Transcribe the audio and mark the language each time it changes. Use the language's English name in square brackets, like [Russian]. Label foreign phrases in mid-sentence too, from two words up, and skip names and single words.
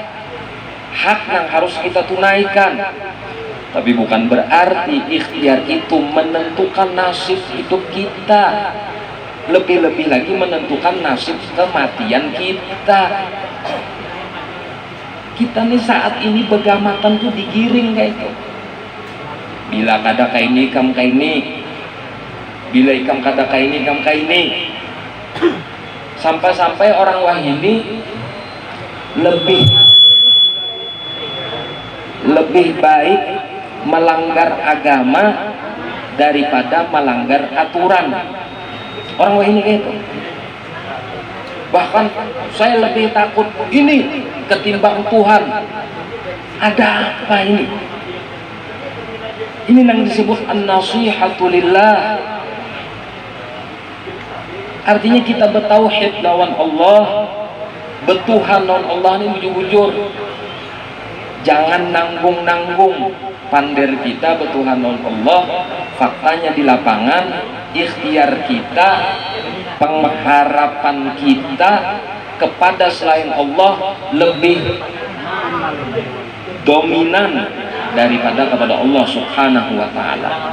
[Indonesian] Hak yang harus kita tunaikan. Tapi bukan berarti ikhtiar itu menentukan nasib hidup kita. Lebih-lebih lagi menentukan nasib kematian kita. [Banjar] Kita nih saat ini begamatan tuh digiring kayak itu. Bila kada kayak ini, kam kayak ini. Bila ikam kada kayak ini, kam kayak ini. Sampai-sampai orang wahini lebih baik melanggar agama daripada melanggar aturan. Orang wahini kayak itu. [Indonesian] Bahkan saya lebih takut ini ketimbang Tuhan. Ada apa ini? Ini yang disebut [Arabic] النصيحة لله. [Banjar] Artinya kita bertauhid lawan Allah, bertuhan lawan Allah ini bujur-bujur. Jangan nanggung-nanggung pander kita bertuhan lawan Allah. [Indonesian] Faktanya di lapangan ikhtiar kita, pengharapan kita kepada selain Allah lebih dominan daripada kepada Allah [Arabic] سبحانه وتعالى.